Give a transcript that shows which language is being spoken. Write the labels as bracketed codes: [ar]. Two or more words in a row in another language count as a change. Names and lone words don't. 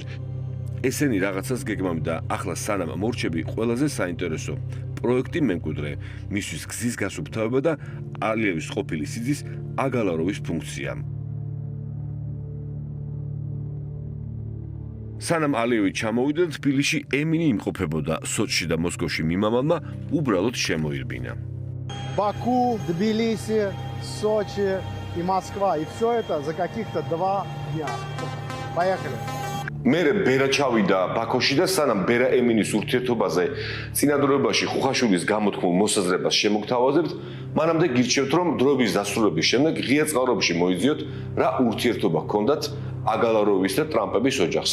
[ka] ესენი რაღაცას გეგმავენ და ახლა სანამ მორჩები ყველაზე საინტერესო პროექტი მემკვიდრე, მისთვის გზის გასუფთავება და ალიევის ყოფილი სიძის აგალაროვის ფუნქცია. სანამ ალიევი ჩამოვიდა თბილისში ემინი იმყოფებოდა სოჩში და მოსკოვში მიმავალმა უბრალოდ შემოირბინა. [ru] Баку, Тбилиси, Сочи и Москва. И все это за каких-то 2 дня. Поехали. [ka] მე ბერა ჩავიდა ბაქოში და სანამ ბერა ემინის ურთიერთობაზე წინადროებაში ხუხაშვილის გამოთქმულ მოსაზრებას შემოგთავაზებთ, მანამდე გირჩევთ, რომ დროების დასრულების შემდეგ ღია წყაროებში მოიძიოთ, რა ურთიერთობა ჰქონდათ აგალაროვის და ტრამპების ოჯახს.